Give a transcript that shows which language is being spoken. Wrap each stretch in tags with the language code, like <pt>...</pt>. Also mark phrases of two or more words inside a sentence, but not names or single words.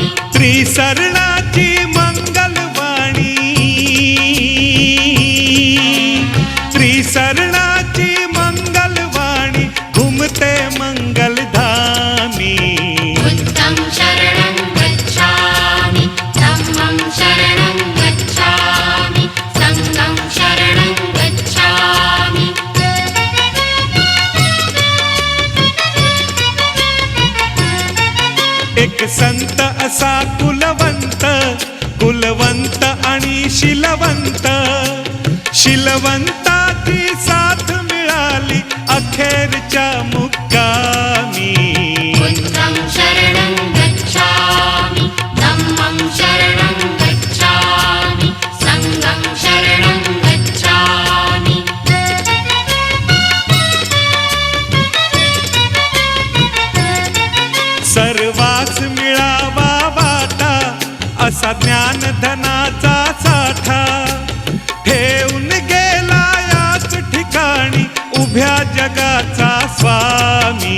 <mr>त्रिसरणाची मंगलवाणी त्रिसरणाची मंगलवाणी घुमते मंगलधामी</mr> <pi>बुद्धं शरणं गच्छामि धम्मं शरणं गच्छामि संघं शरणं गच्छामि</pi> <mr>एक संत असा कुलवंत कुलवंत आणि शिलवंत शिलवंताची साथ मिळाली अखेरच्या मुक्कामी</mr> <pi>बुद्धं शरणं गच्छामि धम्मं शरणं गच्छामि संघं शरणं गच्छामि</pi> <mr>सर्वास मिळावा वाटा असा ज्ञानधनाचा साठा ठेवून गेला याच ठिकाणी उभ्या जगाचा स्वामी</mr>